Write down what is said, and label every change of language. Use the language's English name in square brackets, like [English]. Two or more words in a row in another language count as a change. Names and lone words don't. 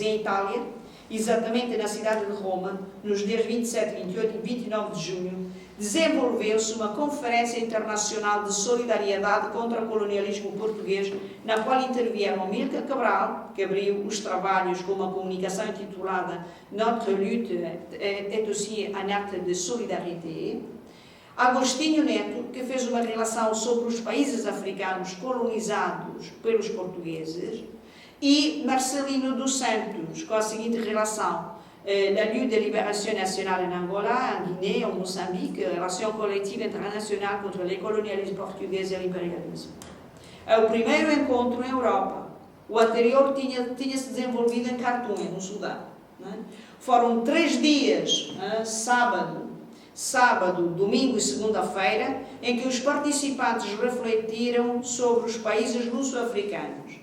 [Portuguese] Em Itália, exatamente na cidade de Roma, nos dias 27, 28 e 29 de junho, desenvolveu-se uma conferência internacional de solidariedade contra o colonialismo português, na qual intervieram Amílcar Cabral, que abriu os trabalhos com uma comunicação intitulada [French] Notre lutte est aussi un acte de solidarité, [Portuguese] Agostinho Neto, que fez uma relação sobre os países africanos colonizados pelos portugueses, e Marcelino dos Santos, com a seguinte relação: [French] la lutte de libération nationale en Angola, en Guinée, en Moçambique, [Portuguese] relação coletiva internacional contra o colonialismo português e o imperialismo. É o primeiro encontro em Europa. O anterior tinha-se desenvolvido em Khartoum, no Sudão. Não é? Foram 3 dias, sábado, domingo e segunda-feira, em que os participantes refletiram sobre os países luso-africanos.